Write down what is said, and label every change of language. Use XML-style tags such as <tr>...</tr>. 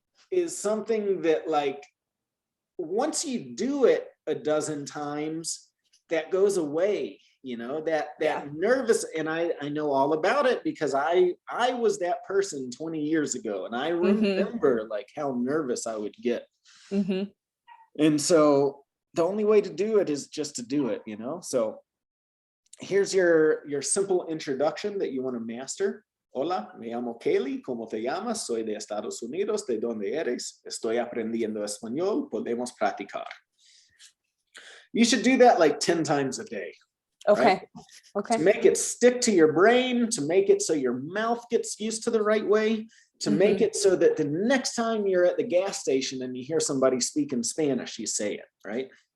<en>is something that like, once you do it a dozen times, that goes away, you know, that nervous, and I know all about it because I was that person 20 years ago, and I remember like how nervous I would get. And so the only way to do it is just to do it, you know. So here's your simple introduction that you want to master.</en> <es>Hola, me llamo Kaylee, ¿cómo te llamas? Soy de Estados Unidos, ¿de dónde eres? Estoy aprendiendo español, podemos practicar.</es> <en>You should do that like 10 times a day. Okay. Right? Okay. To make it stick to your brain, to make it so your mouth gets used to the right way, to make it so that the next time you're at the gas station and you hear somebody speak in Spanish, you say it, right?</en>